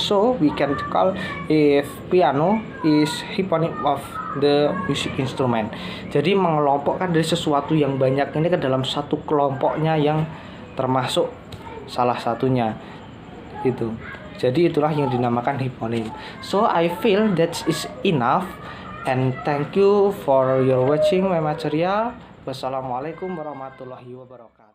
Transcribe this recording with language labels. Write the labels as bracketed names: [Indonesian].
[English] So we can call if piano is hyponym of the music instrument. [Indonesian] Jadi mengelompokkan dari sesuatu yang banyak ini ke dalam satu kelompoknya yang termasuk salah satunya itu. Jadi itulah yang dinamakan hyponym. [English] So I feel that is enough, and thank you for your watching my material. [Arabic] Wassalamualaikum warahmatullahi wabarakatuh.